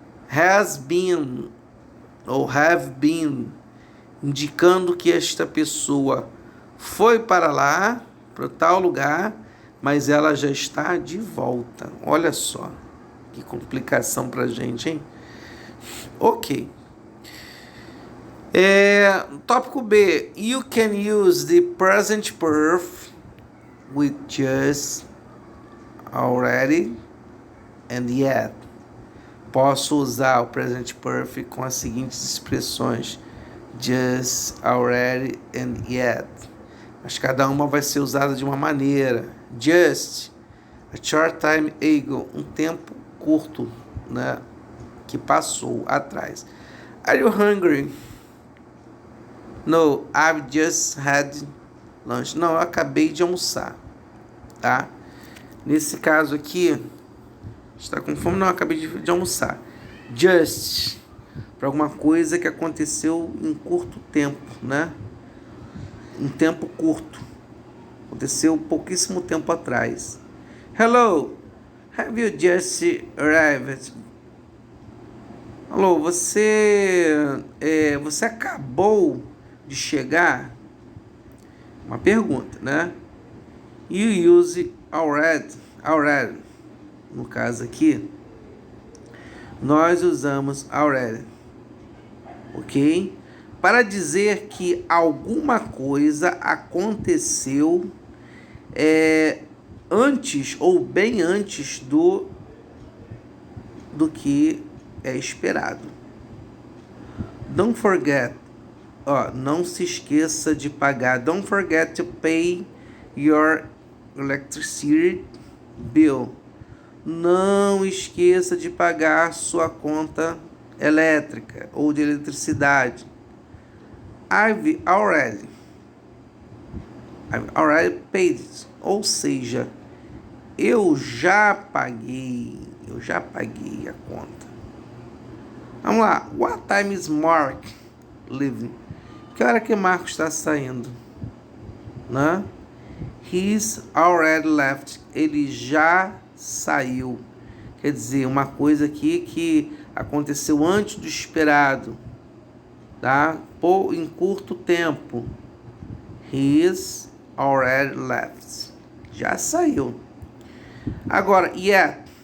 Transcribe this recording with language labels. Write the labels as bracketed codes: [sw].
[pt] Has been, ou have been, indicando que esta pessoa foi para lá, para tal lugar, mas ela já está de volta. Olha só, que complicação para a gente, hein? Ok. Tópico B. [en] You can use the present perfect with just, already and yet. [pt] Posso usar o present perfect com as seguintes expressões: just, already and yet. Mas cada uma vai ser usada de uma maneira. [en] Just, a short time ago, [pt] um tempo curto, né, que passou atrás. [en] Are you hungry? No, I've just had lunch. [pt] Não, eu acabei de almoçar, tá? Nesse caso aqui, está com fome? Não, eu acabei de almoçar. Just, para alguma coisa que aconteceu em curto tempo, né? Um tempo curto. Aconteceu pouquíssimo tempo atrás. [en] Hello, have you just arrived? [pt] Alô, você acabou de chegar? Uma pergunta, né? [en] You use already. [pt] No caso aqui, nós usamos already, ok? Para dizer que alguma coisa aconteceu antes ou bem antes do que é esperado. [en] Don't forget, [pt] não se esqueça de pagar. [en] Don't forget to pay your electricity bill. [pt] Não esqueça de pagar sua conta elétrica ou de eletricidade. [en] I've already paid it. [pt] Ou seja, eu já paguei a conta. Vamos lá. [en] What time is Mark leaving? [pt] Que hora que Marco está saindo? Né? [en] He's already left. [pt] Ele já saiu. Quer dizer, uma coisa aqui que aconteceu antes do esperado, tá? Em curto tempo. [en] He's already left. [pt] Já saiu. Agora, yet.